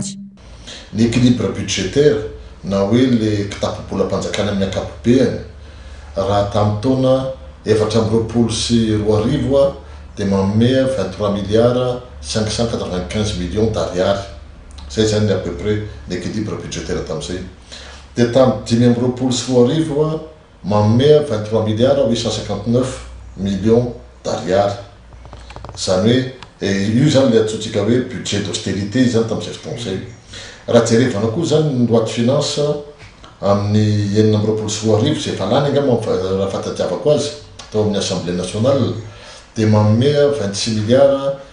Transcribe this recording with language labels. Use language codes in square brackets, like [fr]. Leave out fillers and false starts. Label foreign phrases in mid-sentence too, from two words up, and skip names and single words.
[mg] ny [fr] équilibre budgétaire [mg] na hoe le kitapobolam-panjakana amin'ny ankapobeny raha tamin'ny taona 2024 de manome 23 milliards 595 millions d'ariary zay zany [fr] à peu près l'équilibre budgétaire [mg] tamin'izay de tamin'ny 2024 manome 23 milliards 859 millions d'ariary zany hoe io zany le atsotsika hoe [fr] budget d'austérité [mg] zany tamin'izay fotoana zay raha jerevana koa zany ny [fr] loi de finance [mg] amin'ny 2024 zay efa lany angamba raha fatadiavako azy tao amin'ny [fr] assemblée nationale [mg] de manome 26 milliards